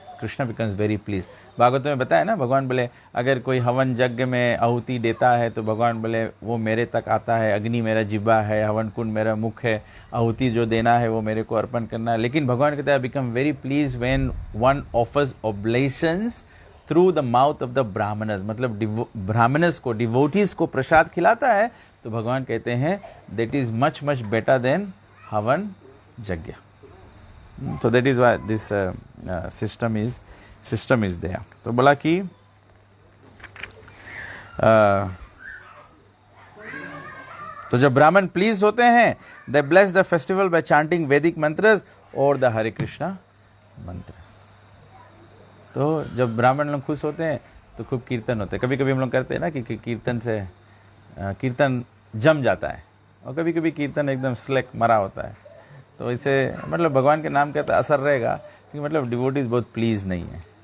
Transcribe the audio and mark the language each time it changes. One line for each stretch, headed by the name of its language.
English: Krishna becomes very please.
Hindi: Bhagavat में बताया ना, भगवान बोले अगर कोई हवन यज्ञ में आहुति देता है तो भगवान बोले वो मेरे तक आता है, अग्नि मेरा जिब्बा है, हवन कुंड मेरा मुख है, आहुति जो देना है वो मेरे को अर्पण करना है. लेकिन भगवान कहता है
English: become very please when one offers oblations through the mouth of the brahmanas,
Hindi: मतलब ब्राह्मणस को, डिवोटीज को प्रसाद खिलाता है तो भगवान कहते हैं
English: that is much much better than
Hindi: हवन यज्ञ.
English: So that is why this system is there.
Hindi: तो बोला कि तो जब ब्राह्मण प्लीज होते हैं
English: they bless the festival by chanting Vedic mantras
Hindi: और
English: the Hare Krishna mantras.
Hindi: तो जब ब्राह्मण लोग खुश होते हैं तो खूब कीर्तन होते हैं. कभी कभी हम लोग करते हैं ना कि कीर्तन से कीर्तन जम जाता है और कभी कभी कीर्तन एकदम स्लेक मरा होता है. तो इसे मतलब भगवान के नाम का तो असर रहेगा कि मतलब डिवोटीज बहुत प्लीज नहीं है.